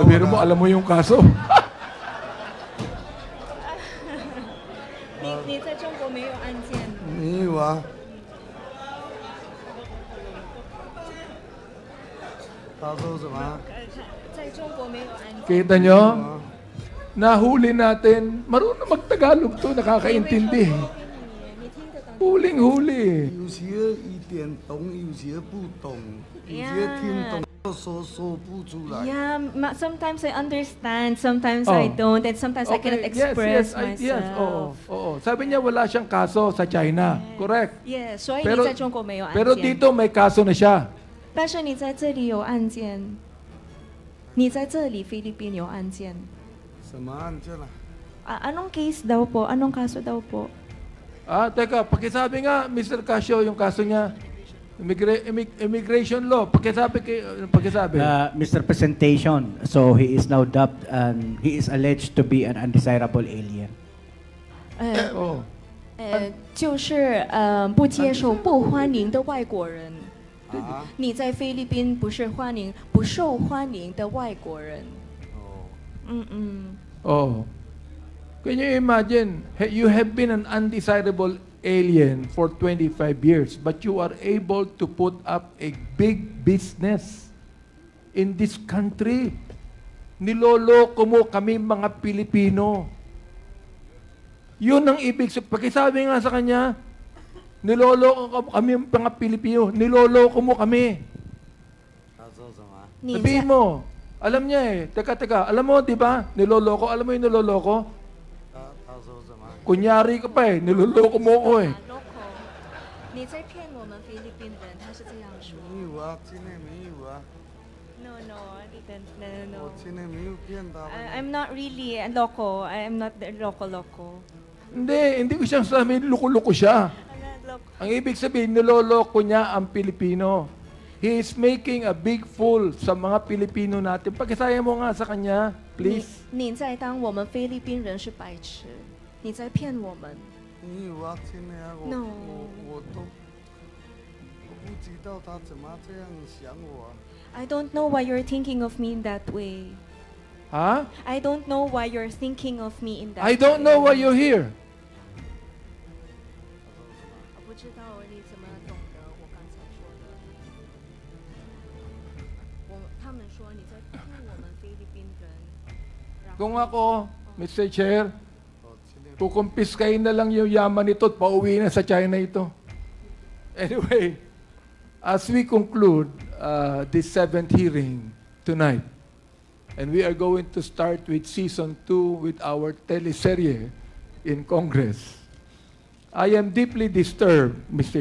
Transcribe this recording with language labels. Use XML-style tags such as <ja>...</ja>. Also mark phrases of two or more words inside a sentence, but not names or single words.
<tl>Pero mo, alam mo yung kaso.</tl> <zh>你在中国没有案件？没有啊。他说什么？在中国没有案件。</zh> <tl>Kita nyo? Nahuli natin. Marunong mag-Tagalog to, nakakaintindi.</tl> <zh>你听得懂？</zh> <tl>Huling-huli.</tl> <zh>有些一点懂，有些不懂，有些听懂说不出来。</zh> <en>Yeah, sometimes I understand, sometimes I don't, and sometimes I cannot express myself. Yes,</en> <tl>oo. Sabi niya wala siyang kaso sa China.</tl> <en>Correct. Yeah, 所以</en> <tl>Pero-</tl> <zh>你在中国没有案件。</zh> <tl>Pero dito may kaso na siya.</tl> <zh>但是你在这里有案件，你在这里菲律宾有案件。什么案件啊？</zh> <tl>Anong case daw po? Anong kaso daw po? Teka, pakisabi nga, Mr. Casio, yung kaso niya.</tl> <en>Immigration law. Pakisabi. Mr. Presentation, so he is now dubbed and he is alleged to be an undesirable alien.</en> <zh>哦，就是不接受、不欢迎的外国人。啊？你在菲律宾不是不受欢迎的外国人。哦。</zh> <en>Oh. Can you imagine, you have been an undesirable alien for 25 years, but you are able to put up a big business in this country.</en> <tl>Niloloko mo kami mga Pilipino. Yun ang ibig sabihin. Pakisabi nga sa kanya, niloloko kami mga Pilipino. Niloloko mo kami.</tl> <zh>他说什么？你</zh> <tl>Sabihin</tl> <zh>在</zh> <tl>mo, alam niya eh. Teka, alam mo, di ba? Niloloko. Alam mo yung niloloko?</tl> <zh>他说什么？</zh> <tl>Kunyari ka pa eh. Niloloko mo ko eh.</tl> <en>local，</en> <zh>你在骗我们菲律宾人，他是这样说。没有啊，今天没有啊，</zh> <en>No, no.</en> <zh>我今天没有骗他们。</zh> <en>I'm not really local. I'm not the local.</en> <tl>Hindi ko siyang sabihin, loko-loko siya.</tl> <en>I'm not local.</en> <tl>Ang ibig sabihin, niloloko niya ang Pilipino.</tl> <en>He is making a big fool</en> <tl>sa mga Pilipino natin. Pakisaya mo nga sa kanya, please.</tl> <zh>你在当我们菲律宾人是白痴，你在骗我们。没有啊，今天啊，</zh> <en>No</en> <zh>我不知道他怎么这样想我啊。</zh> <en>I don't know why you're thinking of me in that way. Ha? I don't know why you're thinking of me in that I don't know why you're here.</en> <zh>我不知道你怎么懂得我刚才说的。他们说你在骗我们菲律宾人。然后</zh> <tl>Kung ako,</tl> <en>Mr. Chair,</en> <zh>今天</zh> <tl>kukumpiskain na lang yung yaman nito at pauwi na sa China ito.</tl> <en>Anyway, as we conclude this 7th hearing tonight, and we are going to start with Season 2 with our teleserye in Congress, I am deeply disturbed, Mr.</en>